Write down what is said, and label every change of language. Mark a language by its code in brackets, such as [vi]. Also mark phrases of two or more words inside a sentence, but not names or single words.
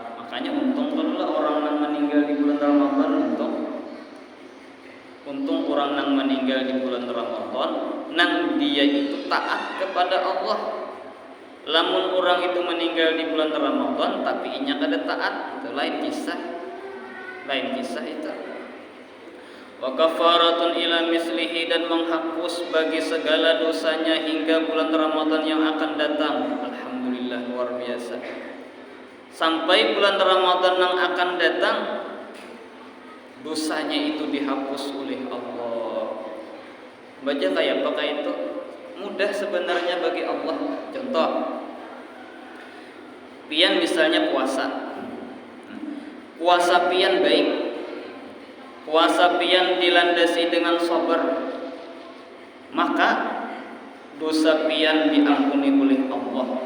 [bjn] Makanya untung kalau orang yang meninggal di bulan Ramadan, untung orang yang meninggal di bulan Ramadan nang dia itu taat kepada Allah. Lamun orang itu meninggal di bulan Ramadan tapi inya kada taat, itu lain kisah itu. [ar] Wa kafaratun ila mislihi, [id] dan menghapus bagi segala dosanya hingga bulan Ramadan yang akan datang. Alhamdulillah, luar biasa. Sampai bulan Ramadan yang akan datang, dosanya itu dihapus oleh Allah. [bjn] Baca kayak apa itu? Mudah sebenarnya bagi Allah. Contoh, pian misalnya puasa pian baik, puasa pian dilandasi dengan sabar, maka dosa pian diampuni oleh Allah.